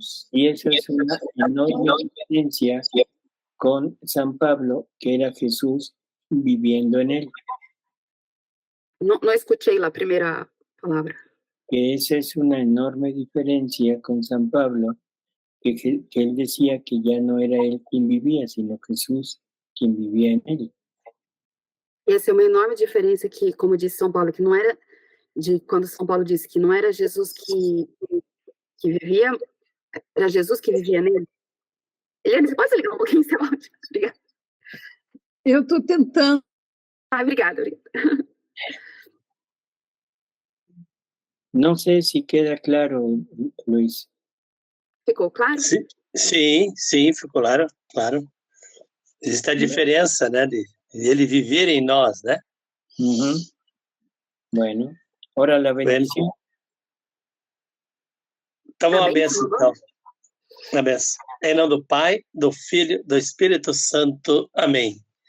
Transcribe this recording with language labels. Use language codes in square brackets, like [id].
[es] Y eso es una enorme diferencia con San Pablo, que era Jesús viviendo en él. [pt] Não escutei a primeira palavra. [es] Que esa es una enorme diferencia con San Pablo, que él decía que ya no era él quien vivía, sino Jesús quien vivía en él. [pt] Essa é uma enorme diferença que, como disse São Paulo, que não era de quando São Paulo disse que não era Jesus que vivia, era Jesus que vivia nele. Eliane, você pode ligar um pouquinho seu áudio? Obrigada. Eu estou tentando. Obrigada. [es] No sé si queda claro, Luis. [pt] Ficou claro? Sim, ficou claro. Existe a diferença, né, de ele viver em nós, né? [es] Uhum. Bueno, ora la bendición. [pt] Então, uma benção, então. Uma benção. Em nome do Pai, do Filho, do Espírito Santo. Amém.